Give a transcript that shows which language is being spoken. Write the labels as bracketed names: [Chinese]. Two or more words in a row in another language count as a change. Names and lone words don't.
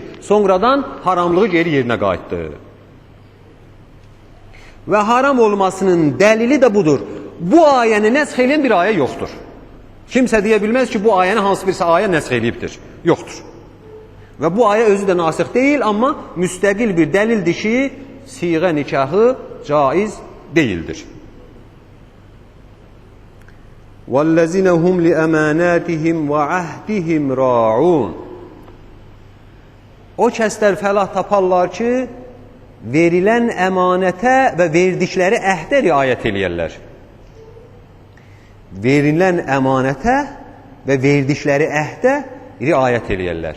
[Azerbaijani] Sonradan haramlığı geri yerinə qayıtdı. Və haram olmasının dəlili də budur. Bu ayəni nəsx edən bir ayə yoxdur. Kimsə deyə bilməz ki, bu ayəni hansı birisi ayə nəsx edibdir. Yoxdur. Və bu ayə özü də nasix deyil, amma müstəqil bir dəlildir ki, siğə nikahı caiz deyildir. [Arabic] وَالَّذِينَ هُمْ لِأَمَانَاتِهِمْ وَعَهْدِهِمْ رَاعُونَ [Azerbaijani] O kəslər fəlah taparlar ki, verilən əmanətə və verdikləri əhdə riayət eləyərlər. Verilən əmanətə və verdikləri əhdə riayət eləyərlər.